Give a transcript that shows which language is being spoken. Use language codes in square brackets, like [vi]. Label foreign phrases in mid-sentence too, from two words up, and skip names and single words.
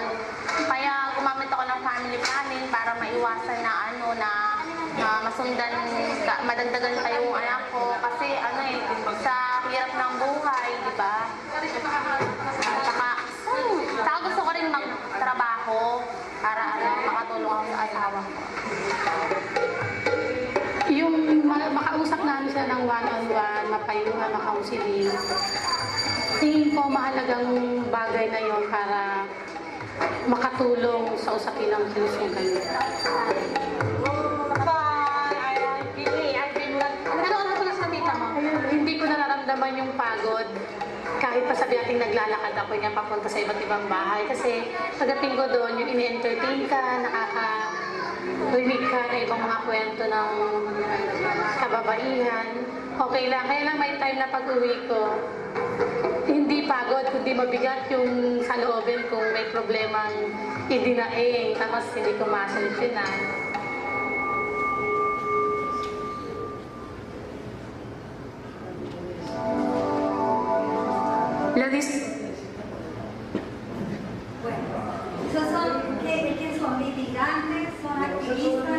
[tl] Kaya gumamit ako ng [en] family planning [tl] para maiwasan na masundan, madagdagan pa yung anak ko. Kasi sa hirap ng buhay, di ba? Saka gusto ko rin magtrabaho para makatulong ako sa asawa ko. Yung sila ng [en] one-on-one, [tl] mapayuhan na counseling. Tingin ko mahalagang bagay na yon para makatulong sa usapin ng kinusugan. Hindi ko nararamdaman yung pagod. Kahit pa sabi natin naglalakad ako niya papunta sa iba't ibang bahay. Kasi pagdating ko doon, yung in-entertain ka, nakaka-rinig ka na ibang mga kwento ng kababaihan. Okay lang. Kaya lang may time na pag-uwi ko, hindi pagod, kundi mabigat yung saloobin kung may problemang idinaing, tapos hindi ko masolusyonan. [es] ¿Esos son qué son? ¿Litigantes? ¿Son activistas?